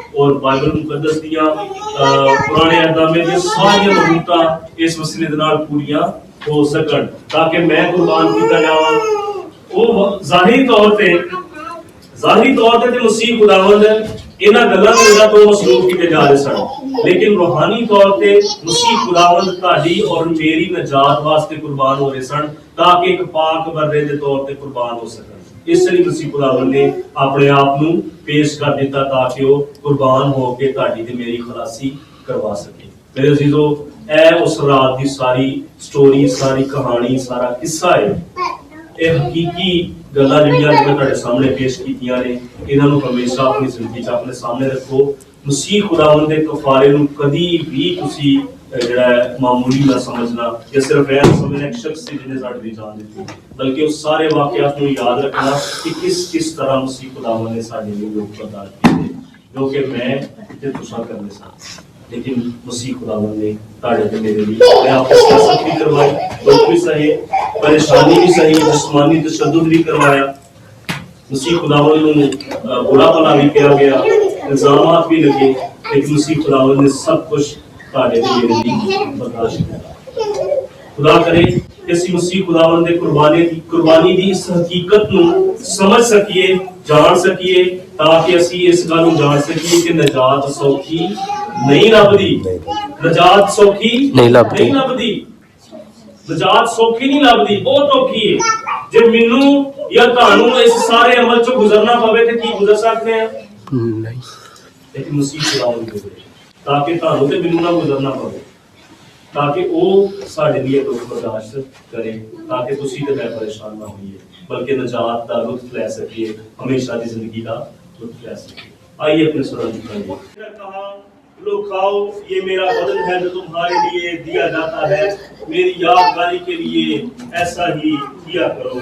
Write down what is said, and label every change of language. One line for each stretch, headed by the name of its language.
Punjabi: और बाइबल मुकद्दस दियां पुराने अहदनामे दी सारी नबूवतां इस वसीले दे नाल पूरीआं हो सकन ताकि मैं कुर्बान कीता जावां। वो ज़ाहिरी तौर पे ਜ਼ਾਹਰੀ ਤੌਰ ਤੇ ਮਸੀਹ ਖੁਦਾਵੰਦ ਇਹਨਾਂ ਗੱਲਾਂ ਦੇ ਵਜ੍ਹਾ ਤੋਂ ਮਸਲੂਬ ਕੀਤੇ ਜਾ ਰਹੇ ਸਨ, ਲੇਕਿਨ ਰੂਹਾਨੀ ਤੌਰ ਤੇ ਮਸੀਹ ਖੁਦਾਵੰਦ ਤੁਹਾਡੀ ਔਰ ਮੇਰੀ ਨਜਾਤ ਵਾਸਤੇ ਕੁਰਬਾਨ ਹੋ ਰਹੇ ਸਨ, ਤਾਂ ਕਿ ਇੱਕ ਪਾਕ ਬਰਰੇ ਦੇ ਤੌਰ ਤੇ ਕੁਰਬਾਨ ਹੋ ਸਕਣ। ਇਸ ਲਈ ਮਸੀਹ ਖੁਦਾਵੰਦ ਨੇ ਆਪਣੇ ਆਪ ਨੂੰ ਪੇਸ਼ ਕਰ ਦਿੱਤਾ ਤਾਂ ਕਿ ਉਹ ਕੁਰਬਾਨ ਹੋ ਕੇ ਤੁਹਾਡੀ ਤੇ ਮੇਰੀ ਖਲਾਸੀ ਕਰਵਾ ਸਕੇ। ਮੇਰੇ ਅਜ਼ੀਜ਼ੋ, ਇਹ ਉਸ ਰਾਤ ਦੀ ਸਾਰੀ ਸਟੋਰੀ, ਸਾਰੀ ਕਹਾਣੀ, ਸਾਰਾ ਕਿੱਸਾ ਹੈ। ਇਹ ਹਕੀਕੀ ਗੱਲਾਂ ਜਿਹੜੀਆਂ ਮੈਂ ਤੁਹਾਡੇ ਸਾਹਮਣੇ ਪੇਸ਼ ਕੀਤੀਆਂ ਨੇ, ਇਹਨਾਂ ਨੂੰ ਹਮੇਸ਼ਾ ਆਪਣੀ ਜ਼ਿੰਦਗੀ 'ਚ ਆਪਣੇ ਸਾਹਮਣੇ ਰੱਖੋ। ਮਸੀਹ ਖੁਦਾਵੰਦ ਦੇ ਕਫਾਰੇ ਨੂੰ ਕਦੀ ਵੀ ਤੁਸੀਂ ਜਿਹੜਾ ਮਾਮੂਲੀ ਨਾ ਸਮਝਣਾ ਜਾਂ ਸਿਰਫ ਇਹ ਸਮਝਣਾ ਇੱਕ ਸ਼ਖਸ ਸੀ ਜਿਹਨੇ ਸਾਡੀ ਜਾਨ ਦਿੱਤੀ, ਬਲਕਿ ਉਸ ਸਾਰੇ ਵਾਕਿਆਤ ਨੂੰ ਯਾਦ ਰੱਖਣਾ ਕਿ ਕਿਸ ਤਰ੍ਹਾਂ ਮਸੀਹ ਖੁਦਾਵੰਦ ਨੇ ਸਾਡੇ ਲਈ ਲੋਕ ਬਰਦਾਸ਼ਤ ਕੀਤੇ, ਜੋ ਕਿ ਮੈਂ ਤੇ ਤੁਸੀਂ ਕਰਨੇ ਸਨ,
Hindi: लेकिन मसीह खुदावंद ने ताड़े पे मेरे लिए आपको सियासत भी करवाई, दुख भी सहे, परेशानी भी सही, जिस्मानी तशद्दुद भी करवाया। मसीह खुदावंद को बुरा भला भी किया गया, इल्जामात भी लगे, लेकिन मसीह खुदावंद ने सब कुछ ताड़े पे मेरे लिए बर्दाश्त किया। खुदा करे कि
Punjabi: ਅਸੀਂ ਮਸੀਹ ਖੁਦਾਵੰਦ ਦੇ ਕੁਰਬਾਨੀ ਦੀ ਇਸ ਹਕੀਕਤ ਨੂੰ ਸਮਝ ਸਕੀਏ, ਜਾਣ ਸਕੀਏ, ਤਾਂ ਕਿ ਅਸੀਂ ਇਸ ਗੱਲ ਨੂੰ ਜਾਣ ਸਕੀਏ ਕਿ ਨਜਾਤ ਸੌਖੀ ਨਹੀਂ ਲੱਭਦੀ। ਨਜਾਤ ਸੌਖੀ ਨਹੀਂ ਲੱਭਦੀ। ਨਜਾਤ ਸੌਖੀ ਨਹੀਂ ਲੱਭਦੀ, ਬਹੁਤ ਔਖੀ ਹੈ। ਜੇ ਮੈਨੂੰ ਜਾਂ ਤੁਹਾਨੂੰ ਇਸ ਸਾਰੇ ਅਮਲ ਚੋਂ ਗੁਜ਼ਰਨਾ ਪਵੇ ਤੇ ਕੀ ਗੁਜ਼ਰ ਸਕਦੇ ਆ? ਨਹੀਂ। ਲੇਕਿਨ ਮਸੀਹ ਖੁਦਾਵੰਦ ਦੇ ਤਾਂ ਕਿ ਤੁਹਾਨੂੰ ਤੇ ਮੈਨੂੰ ਨਾ ਗੁਜ਼ਰਨਾ ਪਵੇ, ताकि वो साढ़े लिए दुख बर्दाश्त करे, ताकि तुसी ते मैं परेशान ना होइए, बल्कि नजात का लुत्फ ले सकिए, हमेशा की जिंदगी का लुत्फ ले सकिए।
Hindi: आइए अपने सर झुकाइए। कहा, लो खाओ, ये मेरा बदन है जो तुम्हारे लिए दिया जाता है, मेरी यादगारी के लिए ऐसा ही किया करो।